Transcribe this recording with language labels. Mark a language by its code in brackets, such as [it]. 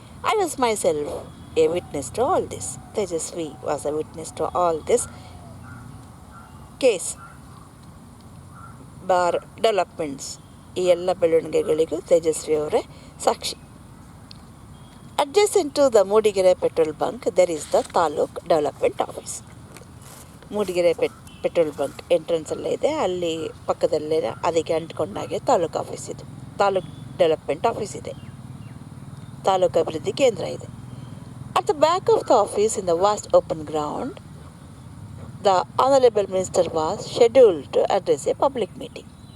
[en] I was myself a witness to all this. Tejasvi was a witness to all this case. [kn] Bar developments, ಈ ಎಲ್ಲ ಬೆಳವಣಿಗೆಗಳಿಗೂ ತೇಜಸ್ವಿ ಅವರೇ ಸಾಕ್ಷಿ. [en] Adjacent to the Mudigere petrol bunk there is the taluk development office. [kn] Mudigere petrol bunk ಎಂಟ್ರೆನ್ಸಲ್ಲೇ ಇದೆ, ಅಲ್ಲಿ ಪಕ್ಕದಲ್ಲೇ ಅದಕ್ಕೆ ಅಂಟ್ಕೊಂಡಾಗೆ taluk office ಇದೆ, taluk development office ಇದೆ, ತಾಲೂಕು ಅಭಿವೃದ್ಧಿ ಕೇಂದ್ರ ಇದೆ. [en] At the back of the office in the vast open ground, the Honorable Minister was scheduled to address a public meeting.